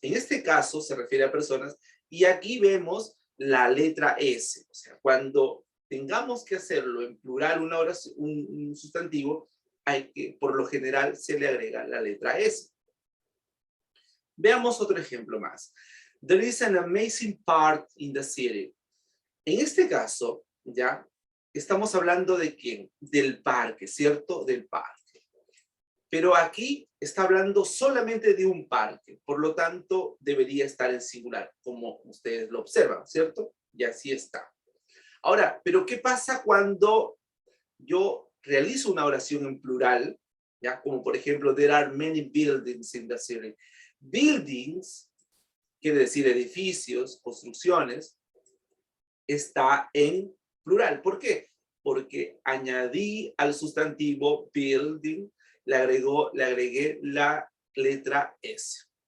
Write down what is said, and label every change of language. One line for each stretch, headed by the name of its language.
Spanish: En este caso se refiere a personas y aquí vemos la letra S. O sea, cuando tengamos que hacerlo en plural una oración, un sustantivo, por lo general se le agrega la letra S. Veamos otro ejemplo más.
English: There is an amazing park in the city.
Spanish: En este caso, ¿ya? Estamos hablando de quién? Del parque, ¿cierto? Del parque. Pero aquí está hablando solamente de un parque, por lo tanto debería estar en singular, como ustedes lo observan, ¿cierto? Y así está. Ahora, ¿pero qué pasa cuando yo realizo una oración en plural? ¿Ya? Como por ejemplo,
English: there are many buildings in the city.
Spanish: Buildings quiere decir edificios, construcciones, está en plural. ¿Por qué? Porque añadí al sustantivo building, le agregué la letra S.